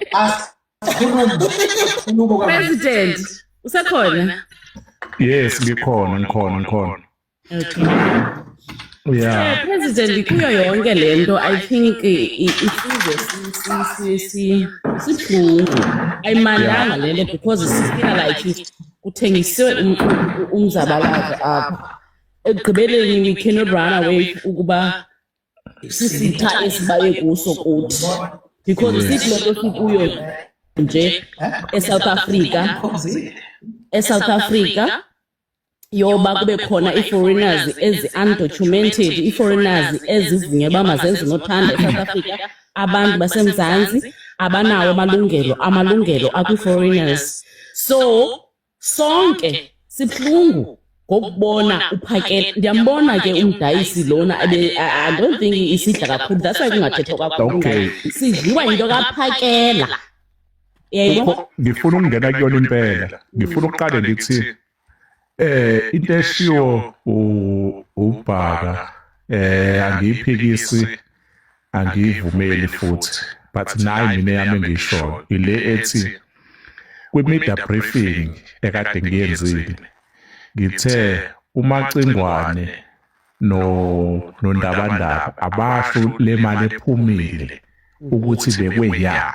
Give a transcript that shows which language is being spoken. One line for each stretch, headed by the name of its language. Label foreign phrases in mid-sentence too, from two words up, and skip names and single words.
Zulu: President usekhona? Yes, ngikhona. Okay. Yeah.
Xhosa: President kuyo yonke lento
English: I think
Xhosa: isizwe sibhlungu ayimandanga lele because sifika like kuthengisiwe umzabalazo apha ekugqibeleni
English: we cannot run away
Xhosa: ukuba sisitha esibaye kuso kuthi because sithi lento sikuyo nje eSouth Africa yoba kube khona i-foreigners ezi-undocumented, i-foreigners ezivunyelwa mazenzi nothanda eSouth Africa, abantu basemzansi abanawo amalungelo akwi-foreigners. So sonke sibhlungu ngokubona uphakela. Ndiyambona ke umdayisi lona
English: I don't think
Xhosa: isidla kakhulu,
English: that's why
Xhosa: kungathethwa kakhulu. Okay. Sidliwa into kaphakela.
Zulu: Yebo. Ngifuna ukungena kuyona impela. Ngifuna ukuqale ndithi into eshiwo ubhaka angiyiphikisi angivumeli futhi but nayi mina yami ngisho ile ethi kwi-
English: media briefing
Zulu: ekade ngiyenzile ngithe uMacingwane nondabandaba abasho le mali ephumile ukuthi bekweyami.